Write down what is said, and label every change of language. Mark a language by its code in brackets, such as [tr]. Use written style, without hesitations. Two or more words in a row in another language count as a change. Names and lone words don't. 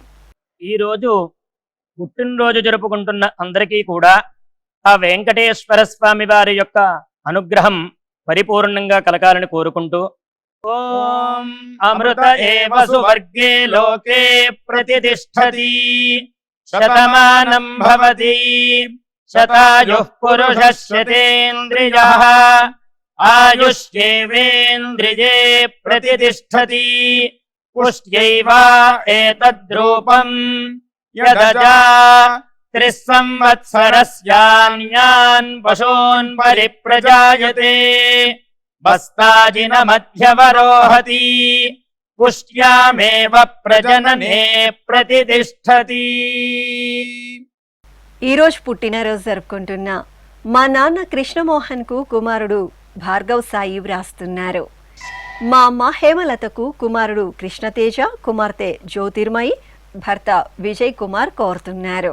[te] ఈరోజు పుట్టినరోజు జరుపుకుంటున్న అందరికీ కూడా ఆ వెంకటేశ్వర స్వామి వారి యొక్క అనుగ్రహం పరిపూర్ణంగా కలగాలని కోరుకుంటూ [sa] ఓం అమృత ఏవ సువర్గే లోకే ప్రతితిష్ఠతి శతమానం భవతి శతాయుః పురుషः శతేంద్రియః ఆయుష్యేవేంద్రియే ప్రతితిష్ఠతి పుష్ట్యైవ ఏతద్రూపం యదజా त्रिस्संवत्सरस्यान्यान् पशून् परिप्रजायते बस्ताजिनमध्यवरोहति पुष्ट्यामेव प्रजनने प्रतितिष्ठति। [te] ఈ రోజు పుట్టినరోజు జరుపుకుంటున్న మా నాన్న కృష్ణమోహన్కు కుమారుడు భార్గవ్ సాయి వ్రాస్తున్నారు. మా అమ్మ హేమలతకు కుమారుడు కృష్ణతేజ, కుమార్తె జ్యోతిర్మయి, భర్త విజయ్ కుమార్ కోరుతున్నారు.